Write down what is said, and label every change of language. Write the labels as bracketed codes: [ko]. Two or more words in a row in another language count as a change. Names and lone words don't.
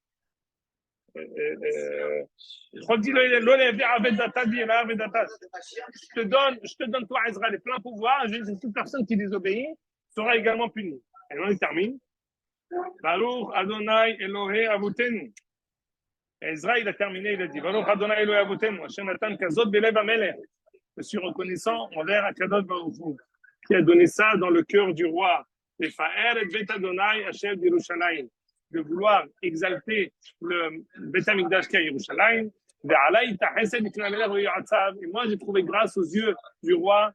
[fr] Je te donne toi, Ezra, les pleins pouvoirs. Toute personne qui désobéit sera également punie. Et on termine. [he] ברוך אדני אלהי אבותינו. [fr] Ezra, il a terminé, il a dit [he] ברוך אדני אלהי אבותינו. השם נתן כזאת בלב המלך. [fr] Je suis reconnaissant envers [he] הקדוש ברוך הוא, [fr] qui a donné ça dans le cœur du roi. [he] ופאר את בית אדני השם דירושלים, [fr] de vouloir exalter le [he] בית המקדש [fr] qui est à Yerushalayim. Et moi, j'ai trouvé grâce aux yeux du roi.